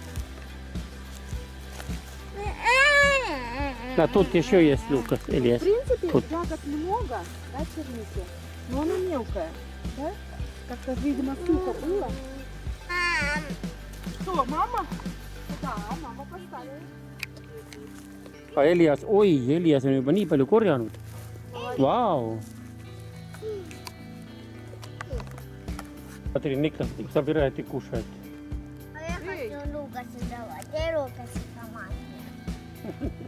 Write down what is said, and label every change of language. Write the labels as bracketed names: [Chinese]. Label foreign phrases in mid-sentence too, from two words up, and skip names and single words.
[Russian] А тут еще есть Лукас, В Элиас. принципе, Тут. ягод много, да, черники, но она мелкая, да? Как-то, видимо, сухо было. Что, мама? Да, мама поставила. А Элиас, [Estonian] oi, Elias on juba nii palju korjanud. Vau. [Russian] Смотри, Николас собирает и кушает. А я хочу Лукасу давать. Я Лукасу команду.